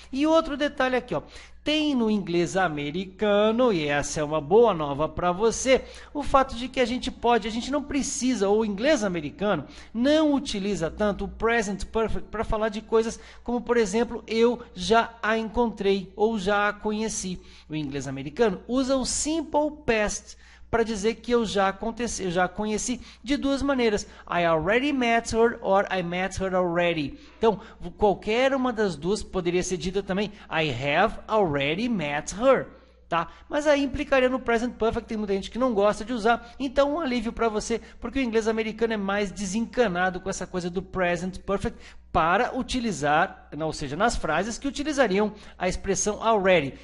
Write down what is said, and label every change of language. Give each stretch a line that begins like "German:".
Portuguese: E outro detalhe aqui, ó. Tem no inglês americano, e essa é uma boa nova para você, o fato de que a gente não precisa, ou o inglês americano não utiliza tanto o present perfect para falar de coisas como, por exemplo, eu já a encontrei ou já a conheci. O inglês americano usa o simple past para dizer que eu já conheci de duas maneiras.
English: I already met her or I met her already.
Portuguese: Então, qualquer uma das duas poderia ser dita também.
English: I have already met her.
Portuguese: Tá? Mas aí implicaria no present perfect, tem muita gente que não gosta de usar, então um alívio para você, porque o inglês americano é mais desencanado com essa coisa do present perfect para utilizar, ou seja, nas frases que utilizariam a expressão already.